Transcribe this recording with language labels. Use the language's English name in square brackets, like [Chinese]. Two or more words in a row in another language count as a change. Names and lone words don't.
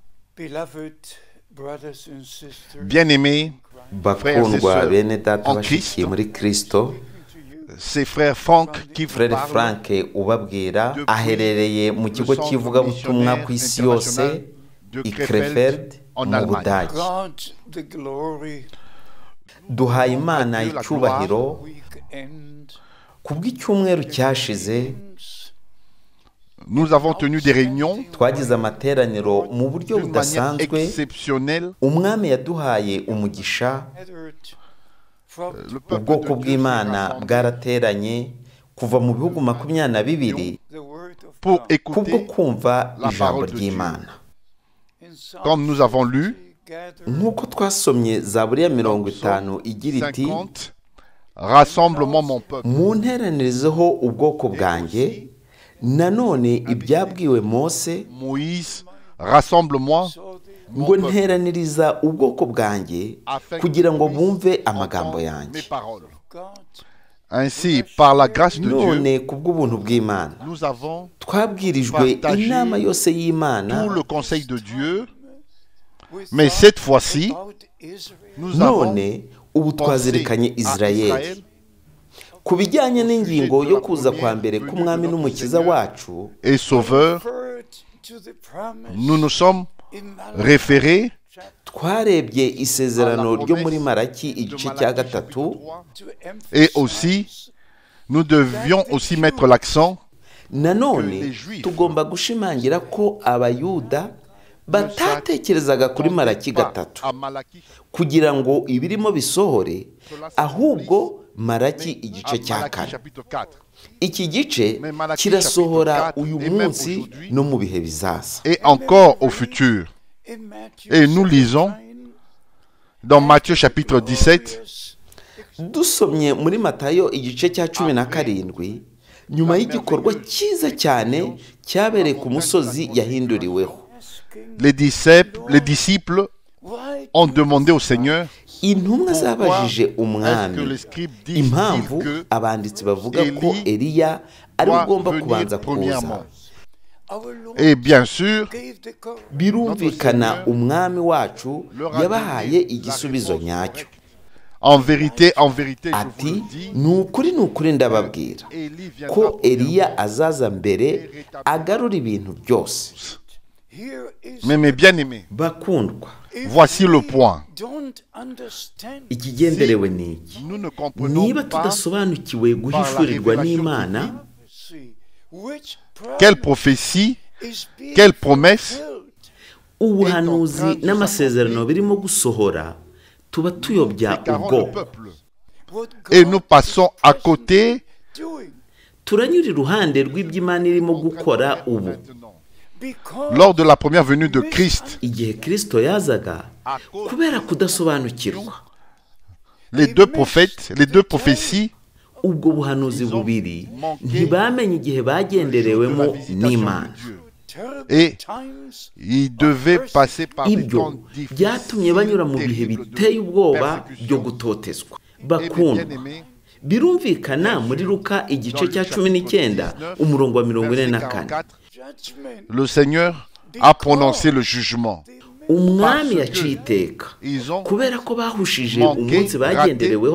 [French] Bien-aimés, [Kinyarwanda] bakundwa bene data bashikiye muri Kristo, [French] c'est frère Franck qui vous Frere parle [Kinyarwanda] Frank ubabwira aherereye mu kigo cy'ivugabutumwa ku isi yose i Krefeld mu Budage. Duhaye Imana icyubahiro kubw'icyumweru cyashize. [French] Nous avons tenu des réunions [Kinyarwanda] Twagize amateraniro mu buryo [French] d'une manière [Kinyarwanda] budasanzwe. [French] exceptionnelle. [Kinyarwanda] Umwami yaduhaye umugisha. [French] Le peuple [Kinyarwanda] Ubwoko [French] de Dieu s'est [Kinyarwanda] bw'Imana [French] rassemblé [Kinyarwanda] bwarateranye kuva mu bihugu 22 [French] pour [Kinyarwanda] kubwo [French] écouter [Kinyarwanda] kumva [French] la [Kinyarwanda] ijambo [French] parole de Dieu. [Kinyarwanda] ry'Imana. [French] Comme nous avons lu, [Kinyarwanda] Nk'uko twasomye Zaburi ya 50 igira iti, 50, [French] rassemblement mon peuple. [Kinyarwanda] mu nteranirizeho ubwoko bwanjye, nanone ibyabwiwe Mose, [French] Moïse, rassemble-moi [Kinyarwanda] ngo nteraniriza ubwoko bwanjye kugira ngo bumve amagambo [French] mes [Kinyarwanda] yanjye. [French] paroles. Ainsi, par la grâce de Dieu, [Kinyarwanda] None kubw'ubuntu bw'Imana [French] nous avons [Kinyarwanda] twabwirijwe [French] partagé [Kinyarwanda] inama yose y'Imana, [French] tout le conseil de Dieu, mais cette fois-ci, nous avons [Kinyarwanda] none ubu [French] pensé [Kinyarwanda] twazirikanye [French] à [Kinyarwanda] Israeli [French] Israël [Kinyarwanda] ku bijyanye n'ingingo yo kuza kwa mbere k'umwami n'umukiza wacu. [French] et Sauveur. Nous nous sommes référés [Kinyarwanda] Twarebye isezerano ryo muri Malaki igice cya gatatu, [French] et aussi, nous devions aussi mettre l'accent [Kinyarwanda] nanone tugomba gushimangira ko abayuda batatekerezaga kuri Malaki gatatu [French] à Malachie, [Kinyarwanda] kugira ngo ibirimo bisohore, ahubwo Malaki igice cya [French] Malachie [Kinyarwanda] kane. [French] chapitre 4. [Kinyarwanda] Iki gice kirasohora uyu munsi no mu bihe bizaza. [French] Et encore au futur. Et nous lisons dans Matthieu chapitre 17, [Kinyarwanda] Dusomye muri Matayo igice cya 17, nyuma y'igikorwa cyiza cyane cyabereye ku musozi yahinduriweho, [French] les disciples ont demandé au Seigneur [Kinyarwanda] intumwa zabajije [French] est-ce que [Kinyarwanda] umwami [French] les scribes disent [Kinyarwanda] impamvu [French] que [Kinyarwanda] abanditsi bavuga ko Eli Eliya ari [French] doit [Kinyarwanda] ugomba [French] venir [Kinyarwanda] kubanza [French] premièrement. [Kinyarwanda] kuza. [French] Et bien sûr, [Kinyarwanda] Birumvikana umwami wacu yabahaye igisubizo nyacyo. [French] en vérité, je vous [Kinyarwanda] Ati, [French] le dis, [Kinyarwanda] ni ukuri ndababwira [French] Élie viendra [Kinyarwanda] ko [French] premièrement. [Kinyarwanda] Eliya azaza mbere agarura ibintu byose. [French] Mais mes bien-aimés, [Kinyarwanda] Bakundwa, [French] voici le point. [Kinyarwanda] ikigenderewe ni iki: [French] Nous ne comprenons [Kinyarwanda] niba [French] pas [Kinyarwanda] tudasobanukiwe guhishurirwa n'Imana, [French] quelle prophétie, quelle promesse [Kinyarwanda] ubuhanuzi n'amasezerano birimo gusohora, tuba tuyobya [French] qu'avant le [Kinyarwanda] ubwoko. [French] peuple. Et nous passons à côté [Kinyarwanda] Turanyura iruhande rw'iby'Imana irimo gukora ubu. [French] lors de la première venue de Christ. [Kinyarwanda] Igihe Kristo yazaga, kubera kudasobanukirwa, [French] Les deux prophètes, les deux prophéties [Kinyarwanda] ubwo buhanuzi bubiri ntibamenye igihe bagenderewemo n'Imana. [French] et ils devaient passer par des [Kinyarwanda] Ibyo [French] temps difficiles, [Kinyarwanda] byatumye banyura mu bihe [French] terribles [Kinyarwanda] biteye [French] de [Kinyarwanda] ubwoba byo [French] persécution. [Kinyarwanda] gutotezwa. [French] Et mes [Kinyarwanda] Bakundwa, [French] bien-aimés, [Kinyarwanda] birumvikana muri Luka igice cya 19 umurongo wa 44, [French] le Seigneur a prononcé le jugement. [Kinyarwanda] umwami yaciye iteka [French] Ils ont [Kinyarwanda] kubera ko bahushije [French] manqué, [Kinyarwanda] umunsi [French] raté [Kinyarwanda] bagendereweho